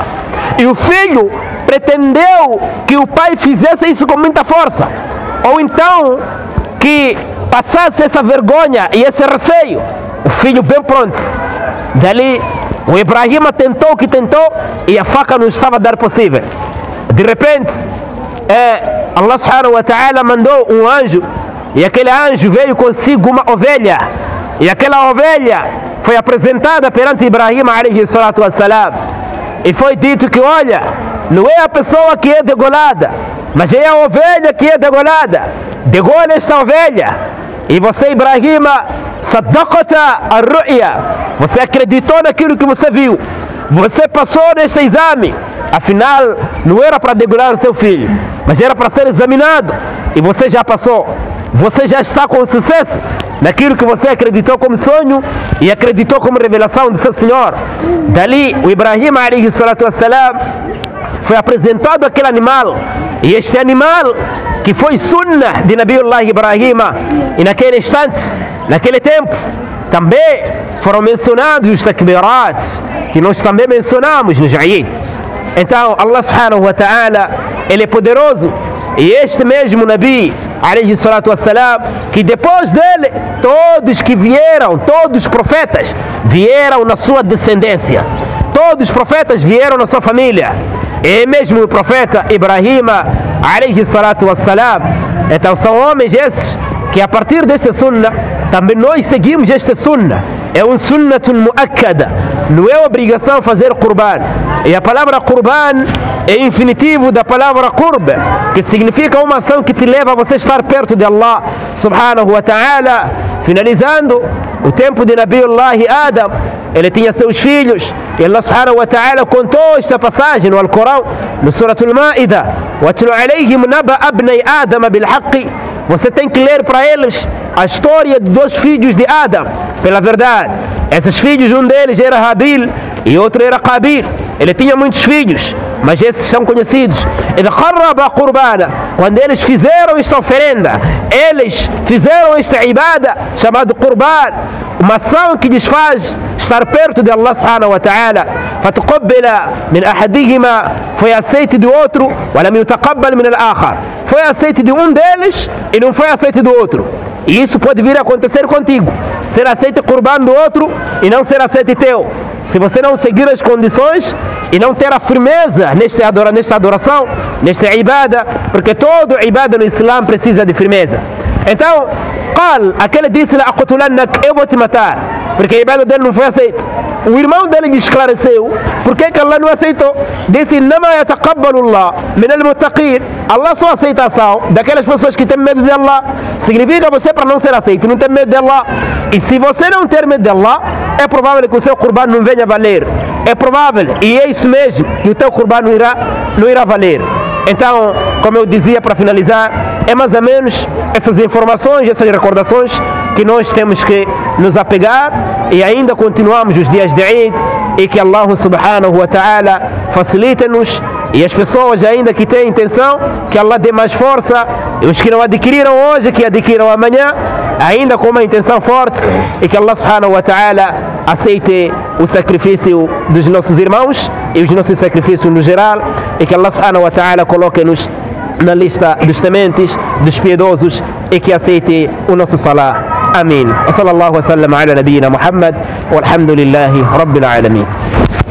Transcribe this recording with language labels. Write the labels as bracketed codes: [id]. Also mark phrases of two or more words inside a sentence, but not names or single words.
[pt] E o filho pretendeu que o pai fizesse isso com muita força, ou então que passasse essa vergonha e esse receio. O filho bem pronto. Dali o Ibrahim tentou o que tentou e a faca não estava a dar possível. De repente [ar] الله سبحانه وتعالى [pt] mandou um anjo, e aquele anjo veio consigo uma ovelha, e aquela ovelha foi apresentada perante Ibrahim [ar] عليه الصلاة والسلام, [pt] e foi dito que olha, não é a pessoa que é degolada, mas é a ovelha que é degolada. Degola esta ovelha. E você, [ar] إبراهيم، صدقت الرؤيا, [pt] você acreditou naquilo que você viu, você passou neste exame. Afinal, não era para degolar o seu filho, mas era para ser examinado, e você já passou. Você já está com sucesso naquilo que você acreditou como sonho e acreditou como revelação do seu Senhor. Dali o Ibrahim [ar] عليه الصلاة والسلام [pt] foi apresentado aquele animal, e este animal que foi sunnah de Nabiullah Ibrahim, e naquele instante, naquele tempo, também foram mencionados os takbirat, que nós também mencionamos nos Eid. [ar] Então الله سبحانه وتعالى, [pt] ele é poderoso, e este mesmo [ar] نبي عليه الصلاة والسلام, [pt] que depois dele todos que vieram, todos os profetas vieram na sua descendência, todos os profetas vieram na sua família, e mesmo o profeta Ibrahim [ar] عليه الصلاة والسلام. [pt] Então são homens esses que a partir desta sunna também nós seguimos esta sunna. É um [ar] سنة مؤكدة, [pt] não é obrigação fazer qurban. E a palavra qurban é infinitivo da palavra qurb, que significa uma ação que te leva a você estar perto de [ar] الله سبحانه وتعالى. [pt] Finalizando o tempo de Nabiullah Adam, ele tinha seus filhos, e [ar] الله سبحانه وتعالى [pt] contou esta passagem no Alcorão, no Suratul Ma'idah: [ar] وَاتْلُ عَلَيْهِمْ نَبَأَ ابْنَيْ آدَمَ بِالْحَقِّ. [pt] Você tem que ler para eles a história de dois filhos de Adam pela verdade. Esses filhos, um deles era Habil e outro era Qabil. Ele tinha muitos filhos, mas esses são conhecidos. Quando eles fizeram esta oferenda, eles fizeram esta ibada chamada Qurban, uma ação que lhes faz estar perto de [ar] الله سبحانه وتعالى. فتقبل من أحدهما, [pt] foi aceite do outro, [ar] ولم يتقبل من الآخر, [pt] foi aceite de um deles e não foi aceite do outro. E isso pode vir a acontecer contigo, ser aceite Qurban do outro e não ser aceite teu, se você não seguir as condições e não ter a firmeza nesta adoração, nesta ibada, porque todo ibada no Islã precisa de firmeza. Então, aquele disse: eu vou te matar, porque a ibada dele não foi aceita. O irmão dele lhe esclareceu por que Allah não aceitou. Disse: [ar] إنما يتقبل الله من المتقين. [pt] Allah só aceita a ação daquelas pessoas que têm medo de Allah. Significa você, para não ser aceito, não ter medo de Allah. E se você não ter medo de Allah, é provável que o seu Qurban não venha a valer. É provável, e é isso mesmo, que o teu Qurban não irá valer. Então, como eu dizia para finalizar, é mais ou menos essas informações, essas recordações que nós temos que nos apegar, e ainda continuamos os dias de Eid, e que [ar] الله سبحانه وتعالى [pt] facilite-nos, e as pessoas ainda que têm intenção, que Allah dê mais força, e os que não adquiriram hoje, que adquiram amanhã, ainda com uma intenção forte, e que [ar] الله سبحانه وتعالى [pt] aceite o sacrifício dos nossos irmãos e os nossos sacrifícios no geral, e que [ar] الله سبحانه وتعالى [pt] coloque-nos na lista dos tementes, dos piedosos, e que aceite o nosso salah. Amém. [ar] وصلى الله وسلم على نبينا محمد، والحمد لله رب العالمين.